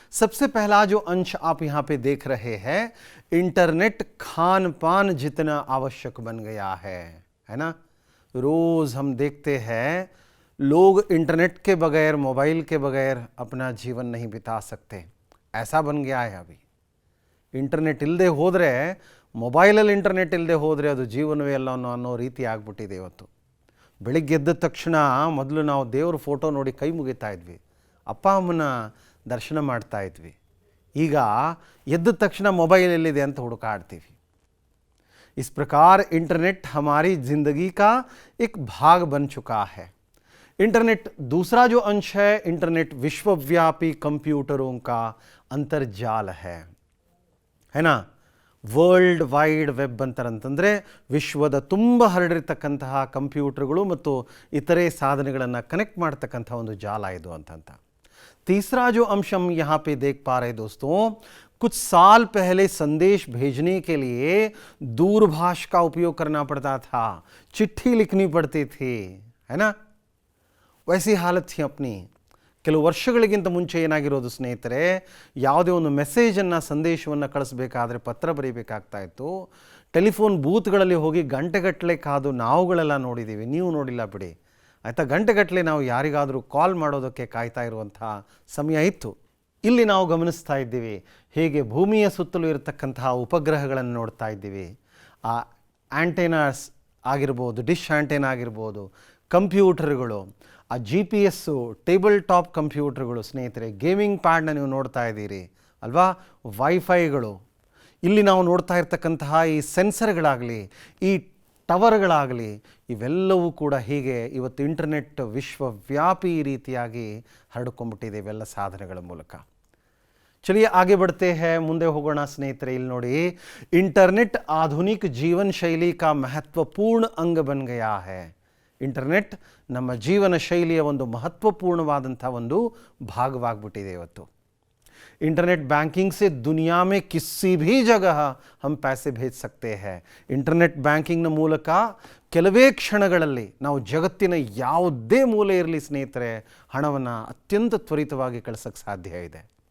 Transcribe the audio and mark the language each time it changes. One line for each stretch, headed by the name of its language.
Hindi: सबसे पहला जो अंश आप यहां पे देख रहे हैं, इंटरनेट खान पान जितना आवश्यक बन गया है ना? रोज हम देखते हैं लोग इंटरनेट के बगैर, मोबाइल के बगैर अपना जीवन नहीं बिता सकते, ऐसा बन गया है अभी।
Kannada: ಇಂಟರ್ನೆಟ್ ಇಲ್ಲದೆ ಹೋದರೆ, ಮೊಬೈಲಲ್ಲಿ ಇಂಟರ್ನೆಟ್ ಇಲ್ಲದೆ ಹೋದರೆ ಅದು ಜೀವನವೇ ಅಲ್ಲ ಅನ್ನೋ ರೀತಿ ಆಗ್ಬಿಟ್ಟಿದೆ ಇವತ್ತು. ಬೆಳಿಗ್ಗೆ ಎದ್ದ ತಕ್ಷಣ ಮೊದಲು ನಾವು ದೇವ್ರ ಫೋಟೋ ನೋಡಿ ಕೈ ಮುಗಿತಾ ಇದ್ವಿ, ಅಪ್ಪ ಅಮ್ಮನ ದರ್ಶನ ಮಾಡ್ತಾ ಇದ್ವಿ. ಈಗ ಎದ್ದ ತಕ್ಷಣ ಮೊಬೈಲ್ ಎಲ್ಲಿದೆ ಅಂತ ಹುಡುಕಾಡ್ತೀವಿ.
Hindi: इस प्रकार इंटरनेट हमारी ज़िंदगी का एक भाग बन चुका है. इंटरनेट दूसरा जो अंश है, इंटरनेट विश्वव्यापी कंप्यूटरों का अंतर्जाल है ना?
Kannada: ವರ್ಲ್ಡ್ ವೈಡ್ ವೆಬ್ ಅಂತಂದರೆ ವಿಶ್ವದ ತುಂಬ ಹರಡಿರ್ತಕ್ಕಂತಹ ಕಂಪ್ಯೂಟರ್ಗಳು ಮತ್ತು ಇತರೆ ಸಾಧನೆಗಳನ್ನು ಕನೆಕ್ಟ್ ಮಾಡ್ತಕ್ಕಂಥ ಒಂದು ಜಾಲ ಇದು ಅಂತ.
Hindi: तीसरा जो अंश हम यहाँ पे देख पा रहे दोस्तों, कुछ साल पहले संदेश भेजने के लिए दूरभाष का उपयोग करना पड़ता था, चिट्ठी लिखनी पड़ती थी, है ना? वैसी हालत थी अपनी.
Kannada: ಕೆಲವು ವರ್ಷಗಳಿಗಿಂತ ಮುಂಚೆ ಏನಾಗಿರೋದು ಸ್ನೇಹಿತರೆ, ಯಾವುದೇ ಒಂದು ಮೆಸೇಜನ್ನು, ಸಂದೇಶವನ್ನು ಕಳಿಸ್ಬೇಕಾದ್ರೆ ಪತ್ರ ಬರೀಬೇಕಾಗ್ತಾ ಇತ್ತು. ಟೆಲಿಫೋನ್ ಬೂತ್ಗಳಲ್ಲಿ ಹೋಗಿ ಗಂಟೆಗಟ್ಟಲೆ ಕಾದು ನಾವುಗಳೆಲ್ಲ ನೋಡಿದ್ದೀವಿ, ನೀವು ನೋಡಿಲ್ಲ ಬಿಡಿ ಆಯಿತಾ. ಗಂಟೆಗಟ್ಟಲೆ ನಾವು ಯಾರಿಗಾದರೂ ಕಾಲ್ ಮಾಡೋದಕ್ಕೆ ಕಾಯ್ತಾ ಇರುವಂಥ ಸಮಯ ಇತ್ತು. ಇಲ್ಲಿ ನಾವು ಗಮನಿಸ್ತಾ ಇದ್ದೀವಿ ಹೇಗೆ ಭೂಮಿಯ ಸುತ್ತಲೂ ಇರತಕ್ಕಂತಹ ಉಪಗ್ರಹಗಳನ್ನು ನೋಡ್ತಾ ಇದ್ದೀವಿ. ಆ ಆ್ಯಂಟೇನಾಸ್ ಆಗಿರ್ಬೋದು, ಡಿಶ್ ಆ್ಯಂಟೇನಾ ಆಗಿರ್ಬೋದು, ಕಂಪ್ಯೂಟರ್ಗಳು, ಆ GPS ಟೇಬಲ್ ಟಾಪ್ ಕಂಪ್ಯೂಟರ್ಗಳು ಸ್ನೇಹಿತರೆ, ಗೇಮಿಂಗ್ ಪ್ಯಾಡ್ನ ನೀವು ನೋಡ್ತಾ ಇದ್ದೀರಿ ಅಲ್ವಾ, ವೈಫೈಗಳು, ಇಲ್ಲಿ ನಾವು ನೋಡ್ತಾ ಇರ್ತಕ್ಕಂತಹ ಈ ಸೆನ್ಸರ್ಗಳಾಗಲಿ, ಈ ಟವರ್ಗಳಾಗಲಿ, ಇವೆಲ್ಲವೂ ಕೂಡ ಹೀಗೆ ಇವತ್ತು ಇಂಟರ್ನೆಟ್ ವಿಶ್ವವ್ಯಾಪಿ ರೀತಿಯಾಗಿ ಹರಡ್ಕೊಂಡ್ಬಿಟ್ಟಿದೆ ಇವೆಲ್ಲ ಸಾಧನೆಗಳ ಮೂಲಕ.
Hindi: चलिए आगे बढ़ते हैं,
Kannada: ಮುಂದೆ ಹೋಗೋಣ ಸ್ನೇಹಿತರೆ. ಇಲ್ಲಿ ನೋಡಿ,
Hindi: ಇಂಟರ್ನೆಟ್ ಆಧುನಿಕ ಜೀವನ ಶೈಲಿ का महत्वपूर्ण अंग बन गया है.
Kannada: ಇಂಟರ್ನೆಟ್ ನಮ್ಮ ಜೀವನ ಶೈಲಿಯ ಒಂದು ಮಹತ್ವಪೂರ್ಣವಾದಂಥ ಒಂದು ಭಾಗವಾಗ್ಬಿಟ್ಟಿದೆ ಇವತ್ತು.
Hindi: इंटरनेट बैंकिंग से दुनिया में किसी भी जगह हम पैसे भेज सकते हैं.
Kannada: इंटरनेट ಬ್ಯಾಂಕಿಂಗ್ನ ಮೂಲಕ ಕೆಲವೇ ಕ್ಷಣಗಳಲ್ಲಿ ನಾವು ಜಗತ್ತಿನ ಯಾವುದೇ ಮೂಲೆ ಇರಲಿ ಸ್ನೇಹಿತರೆ, ಹಣವನ್ನು ಅತ್ಯಂತ ತ್ವರಿತವಾಗಿ ಕಳಿಸೋಕ್ಕೆ ಸಾಧ್ಯ ಇದೆ.